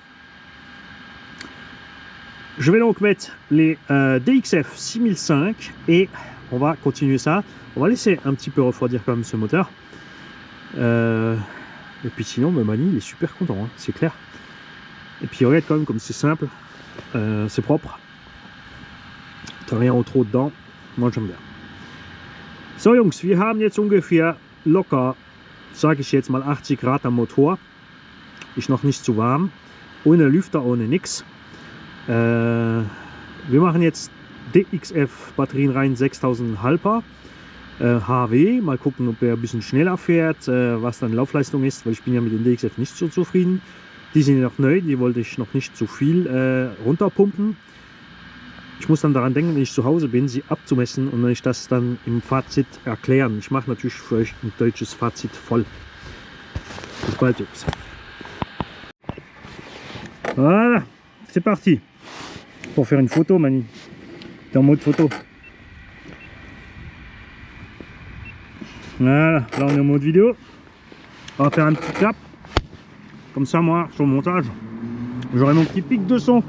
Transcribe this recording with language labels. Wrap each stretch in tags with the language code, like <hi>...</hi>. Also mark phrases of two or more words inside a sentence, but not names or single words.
<fr>Je vais donc mettre les DXF 6005 et on va continuer ça. On va laisser un petit peu refroidir quand même ce moteur. Et puis sinon, Mani, il est super content, hein, c'est clair. Et puis regarde quand même comme c'est simple. C'est propre, t'as rien au trop dedans, moi j'aime bien.</fr> <de>So Jungs, wir haben jetzt ungefähr locker, sage ich jetzt mal 80 Grad am Motor, ist noch nicht zu warm, ohne Lüfter, ohne nix. Wir machen jetzt DXF Batterien rein, 6000 Halper, HW, mal gucken, ob er ein bisschen schneller fährt, was dann Laufleistung ist, weil ich bin ja mit den DXF nicht so zufrieden. Die sind noch neu, die wollte ich noch nicht zu viel runterpumpen. Ich muss dann daran denken, wenn ich zu Hause bin, sie abzumessen und wenn ich das dann im Fazit erklären. Ich mache natürlich für euch ein deutsches Fazit voll. Bis bald, Jungs.</de> <fr>Voilà, c'est parti. Pour faire une photo, Mani. T'es en mode photo. Voilà, là on est en mode vidéo. On va faire un petit cap. Comme ça, moi, sur le montage, j'aurai mon petit pic de son.</fr>